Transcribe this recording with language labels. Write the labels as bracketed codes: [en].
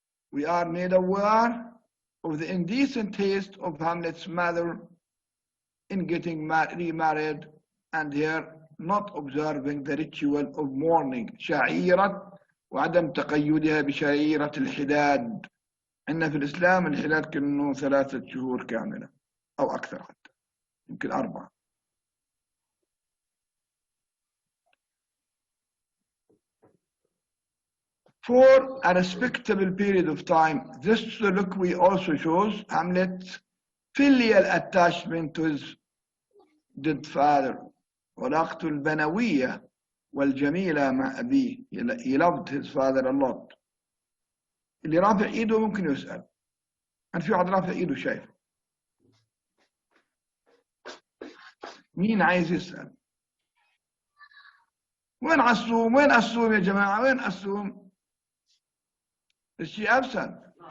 [en] We are made aware of the indecent taste of Hamlet's mother in getting remarried and her not observing the ritual of mourning, [ar] شعيرة وعدم تقيدها بشعيرة الحداد. عندنا في الإسلام الحداد كأنه 3 شهور كاملة أو أكثر حتى، يمكن 4. [en] For a respectable period of time, this soliloquy also shows Hamlet's filial attachment to his dead father. [ar] وعلاقته البنوية والجميلة مع أبيه. [en] He loved his father a lot. [ar] اللي رافع إيده ممكن يسأل. أنا في واحد رافع إيده شايف. مين عايز يسأل؟ وين عصوم؟ وين عصوم يا جماعة؟ وين عصوم؟ الشيء أبسط.